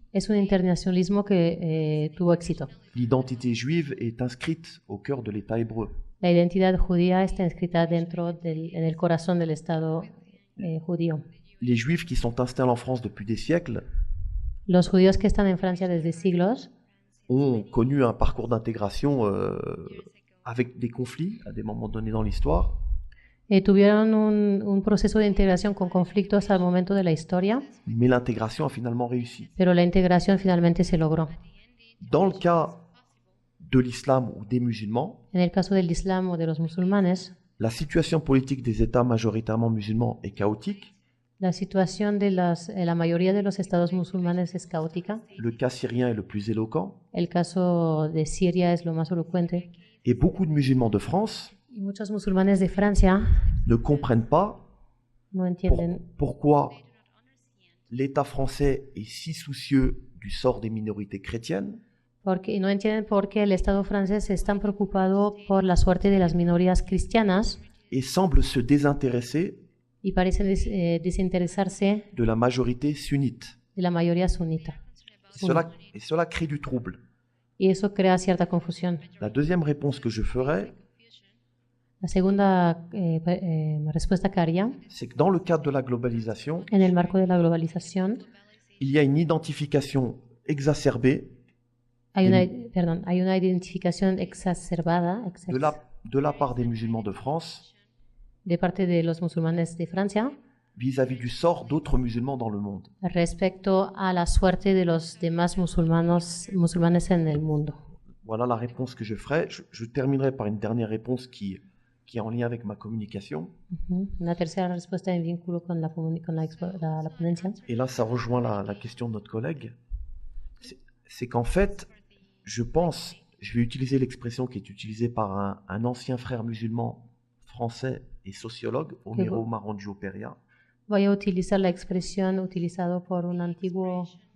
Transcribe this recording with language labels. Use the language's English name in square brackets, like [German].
[Spanish] Es un internacionalismo que tuvo éxito. [French] L'identité juive est inscrite au cœur de l'État hébreu. [Spanish] La identidad judía está inscrita en el corazón del Estado judío. [French] Les juifs qui sont installés en France depuis des siècles, [Spanish] los judíos que están en Francia desde siglos, [French] ont connu un parcours d'intégration avec des conflits à des moments donnés dans l'histoire. [Spanish] Tuvieron un proceso de integración con conflictos al momento de la historia. [French] Mais l'intégration a finalement réussi. [Spanish] Pero la integración finalmente se logró. [French] Dans le cas de l'islam ou des musulmans, [Spanish] en el caso del Islam o de los musulmanes, [French] la situation politique des États majoritairement musulmans est chaotique. [Spanish] La situación de la mayoría de los estados musulmanes es caótica. [French] Le cas syrien est le plus éloquent. [Spanish] El caso de Siria es lo más elocuente. [French] Et beaucoup de musulmans de France [Spanish] y muchos musulmanes de Francia [French] ne comprennent pas [Spanish] no entienden [French] pourquoi l'État français est si soucieux du sort des minorités chrétiennes. [Spanish] Porque no entienden por qué el Estado francés es tan preocupado por la suerte de las minorías cristianas. [French] Et semble se désintéresser [Spanish] y parece desinteresarse [French] de la majorité sunnite. [Spanish] De la mayoría sunita. [French] Et cela crée du trouble. [Spanish] Y eso crea cierta confusión. [French] La deuxième réponse que je ferai, [Spanish] la segunda respuesta que haría, [French] c'est que dans le cadre de la globalisation, [Spanish] en el marco de la globalización, [French] il y a une identification exacerbée. [Spanish] Hay una identificación exacerbada [French] de la part des musulmans de France. [Spanish] De parte de los musulmanes de Francia [French] vis-à-vis du sort d'autres musulmans dans le monde. [Spanish] Respecto a la suerte de los demás musulmanes en el mundo. [French] Voilà la réponse que je ferai. Je terminerai par une dernière réponse qui est en lien avec ma communication. [Spanish] Una tercera respuesta en vínculo con la ponencia. [French] Et là, ça rejoint la question de notre collègue. C'est qu'en fait, je vais utiliser l'expression qui est utilisée par un ancien frère musulman français et sociologue, Homero Marangiopera. [Spanish] Voy a utilizar la expresión utilizada por un antiguo